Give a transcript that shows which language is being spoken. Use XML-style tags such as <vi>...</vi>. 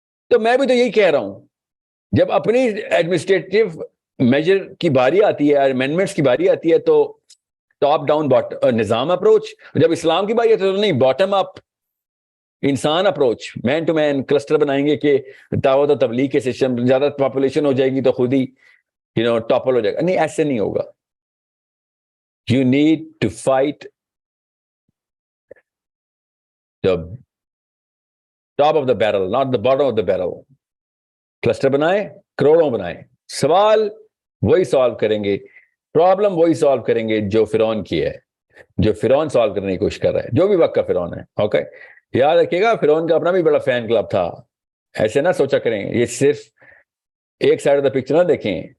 <ur>تو میں بھی تو یہی کہہ رہا ہوں, جب اپنی ایڈمنسٹریٹو میجر کی باری آتی ہے, امینڈمنٹس کی باری آتی ہے, تو ٹاپ ڈاؤن نظام اپروچ. جب اسلام کی باری آتی ہے تو نہیں, باٹم اپ انسان approach, main to main cluster بنائیں گے کہ دعوت و تبلیغ کے سسٹم, زیادہ پاپولیشن ہو جائے گی تو خود ہی ٹاپل ہو جائے گا. نہیں, ایسے نہیں ہوگا.</ur> <en>You need to fight the top of the barrel, not the bottom of the barrel.</en> <ur>Cluster بنائیں, کروڑوں بنائیں, سوال وہی سالو کریں گے, پرابلم وہی سالو کریں گے جو فرعون کی ہے, جو فرعون سالو کرنے کی کوشش کر رہا ہے, جو بھی وقت کا فرعون ہے. اوکے, یاد رکھیے گا فرعون کا اپنا بھی بڑا فین کلب تھا. ایسے نہ سوچا کریں, یہ صرف ایک سائڈ آف دا پکچر نہ دیکھیں.</ur>